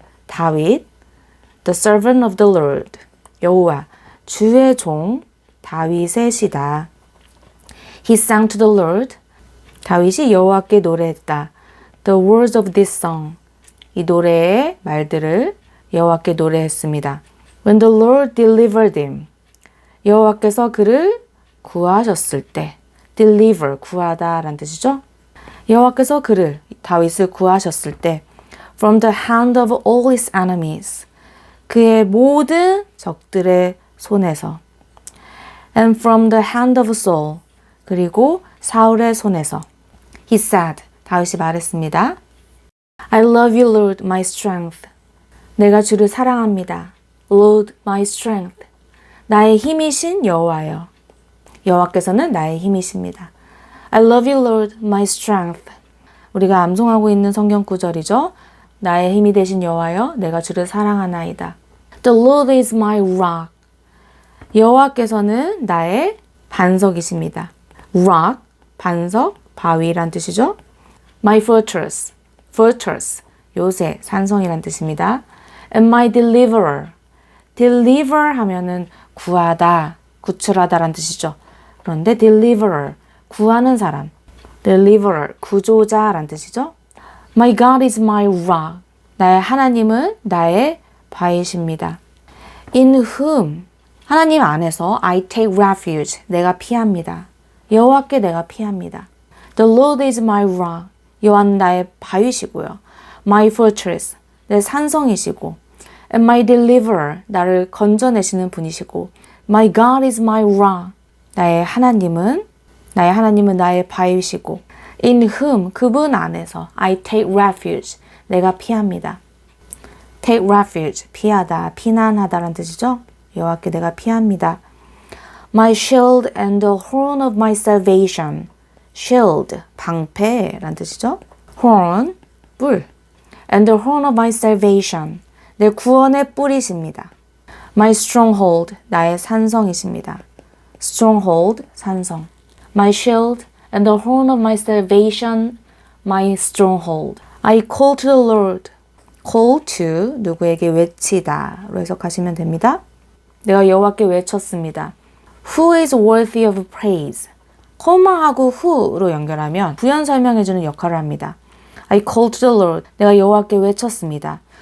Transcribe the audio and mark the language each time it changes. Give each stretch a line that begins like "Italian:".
English: 다윗, the servant of the Lord.
Korean: 여호와, 주의 종, 다윗의 시다.
English: He sang to the Lord.
Korean: 다윗이 여호와께 노래했다.
English: The words of this song.
Korean: 이 노래의 말들을 여호와께 노래했습니다.
English: When the Lord delivered him.
Korean: 여호와께서 그를 구하셨을 때. deliver, 구하다 라는 뜻이죠. 여호와께서 그를, 다윗을 구하셨을 때
English: from the hand of all his enemies.
Korean: 그의 모든 적들의 손에서
English: and from the hand of Saul.
Korean: 그리고 사울의 손에서
English: he said.
Korean: 다윗이 말했습니다.
English: I love you, Lord, my strength.
Korean: 내가 주를 사랑합니다.
English: Lord, my strength.
Korean: 나의 힘이신 여호와여. 여호와께서는 나의 힘이십니다.
English: I love you, Lord, my strength.
Korean: 우리가 암송하고 있는 성경 구절이죠. 나의 힘이 되신 여호와여, 내가 주를 사랑하나이다.
English: The Lord is my rock.
Korean: 여호와께서는 나의 반석이십니다. rock, 반석, 바위란 뜻이죠.
English: My fortress,
Korean: fortress, 요새, 산성이란 뜻입니다.
English: And my deliverer.
Korean: deliver 하면은 구하다, 구출하다란 뜻이죠. 그런데 deliverer, 구하는 사람. deliverer, 구조자란 뜻이죠.
English: My God is my rock.
Korean: 나의 하나님은 나의 바위십니다.
English: In whom,
Korean: 하나님 안에서
English: I take refuge,
Korean: 내가 피합니다. 여호와께 내가 피합니다.
English: The Lord is my rock.
Korean: 여호와는 나의 바위시고요.
English: My fortress,
Korean: 내 산성이시고
English: and my deliverer,
Korean: 나를 건져내시는 분이시고
English: My God is my rock.
Korean: 나의 하나님은 나의 바위시고
English: In whom,
Korean: 그분 안에서
English: I take refuge,
Korean: 내가 피합니다. Take refuge, 피하다, 피난하다라는 뜻이죠. 여호와께 내가 피합니다.
English: My shield and the horn of my salvation.
Korean: shield, 방패란 뜻이죠. horn, 뿔.
English: and the horn of my salvation.
Korean: 내 구원의 뿔이십니다. My stronghold, 나의 산성이십니다. stronghold, 산성.
English: My shield and the horn of my salvation, my stronghold. I call to the Lord.
Korean: call to, 누구에게 외치다로 해석하시면 됩니다. 내가 여호와께 외쳤습니다.
English: Who is worthy of praise?
Korean: 코마하고 who로 연결하면 부연 설명해주는 역할을 합니다.
English: I call to the Lord.
Korean: 내가 여호와께 외쳤습니다.